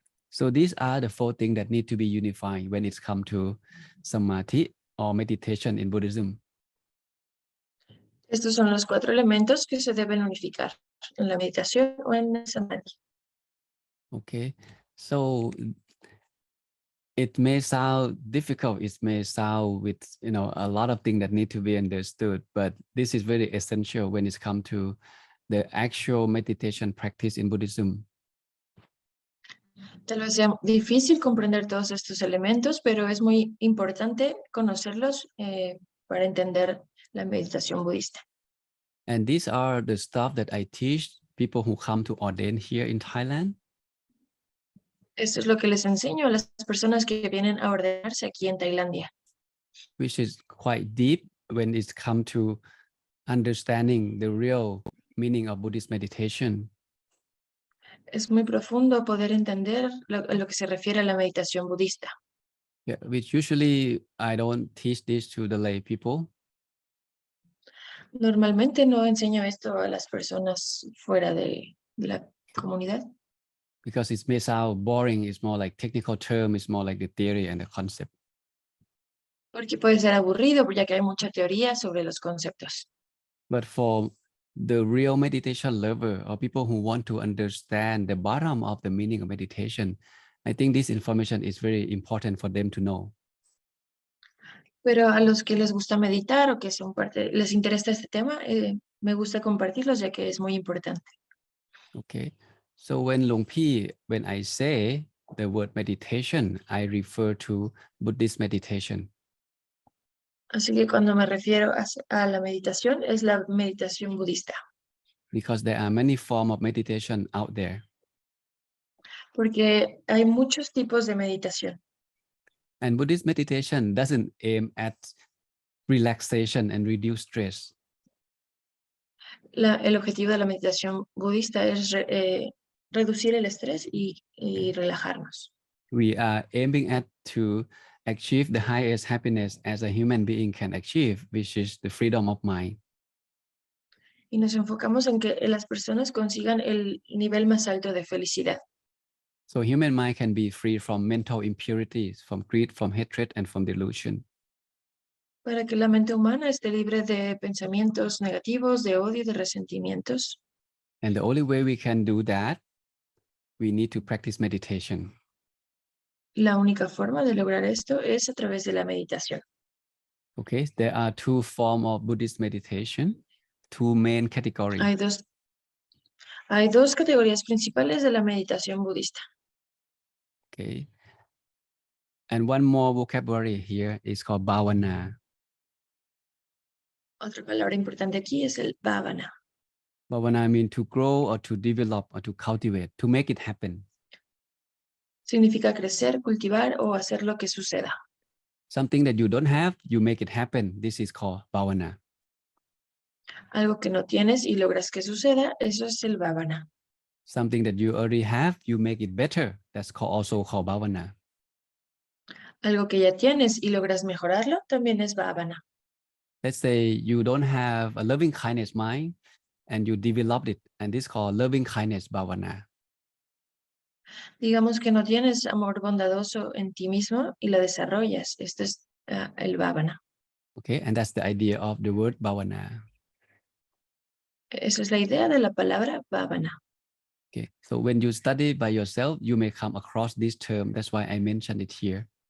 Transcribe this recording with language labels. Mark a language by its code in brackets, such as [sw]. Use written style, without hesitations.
[en] So these are the four things that need to be unified when it's come to samadhi or meditation in Buddhism. [es] Estos son los 4 elementos que se deben unificar en la meditación o en el samadhi. [en] Okay, so it may sound difficult, it may sound with a lot of things that need to be understood, but this is very essential when it's come to the actual meditation practice in Buddhism. [es] Tal vez sea difícil comprender todos estos elementos, pero es muy importante conocerlos para entender la meditación budista. [en] And these are the stuff that I teach people who come to ordain here in Thailand. [es] Esto es lo que les enseño a las personas que vienen a ordenarse aquí en Tailandia. [en] Which is quite deep when it's come to understanding the real meaning of Buddhist meditation. [es] Es muy profundo poder entender a lo que se refiere a la meditación budista. [en] Yeah, which usually I don't teach this to the lay people [es] Normalmente no enseño esto a las personas fuera de la comunidad [en] because it may sound boring. It's more like technical term. It's more like the theory and the concept. [es] porque puede ser aburrido, ya que hay mucha teoría sobre los conceptos. [en] But for the real meditation lover or people who want to understand the bottom of the meaning of meditation, I think this information is very important for them to know. [es] Pero a los que les gusta meditar o que son parte, les interesa este tema, me gusta compartirlos ya que es muy importante. [en] Okay. So when I say the word meditation, I refer to Buddhist meditation [es] Así que cuando me refiero a la meditación, es la meditación budista, [en] because there are many forms of meditation out there. [es] porque hay muchos tipos de meditación. [en] And Buddhist meditation doesn't aim at relaxation and reduce stress. [es] El objetivo de la meditación budista es reducir el estrés y relajarnos. [en] We are aiming at to achieve the highest happiness as a human being can achieve, which is the freedom of mind. [es] Y nos enfocamos en que las personas consigan el nivel más alto de felicidad, [en] So human mind can be free from mental impurities, from greed, from hatred, and from delusion. [es] para que la mente humana esté libre de pensamientos negativos, de odio, de resentimientos. [en] And the only way we can do that, we need to practice meditation. [es] La única forma de lograr esto es a través de la meditación. [en] Okay, there are two forms of Buddhist meditation, two main categories. [es] Hay dos categorías principales de la meditación budista. [en] Okay. And one more vocabulary here is called bhavana. [es] Otra palabra importante aquí es el bhavana. [en] Bhavana means to grow or to develop or to cultivate, to make it happen. [es] Significa crecer, cultivar o hacer lo que suceda. [en] Something that you don't have, you make it happen. This is called bhavana. [es] Algo que no tienes y logras que suceda, eso es el bhavana. [en] Something that you already have, you make it better. That's also called bhavana. [es] Algo que ya tienes y logras mejorarlo, también es bhavana. [en] Let's say you don't have a loving kindness mind and you developed it, and this is called loving kindness bhavana. [es] Digamos que no tienes amor bondadoso en ti mismo y lo desarrollas. Esto es el bhavana. [en] Okay, and that's the idea of the word bhavana. [es] Esa es la idea de la palabra bhavana. [en] Okay, so when you study by yourself, you may come across this term. That's why I mentioned it here.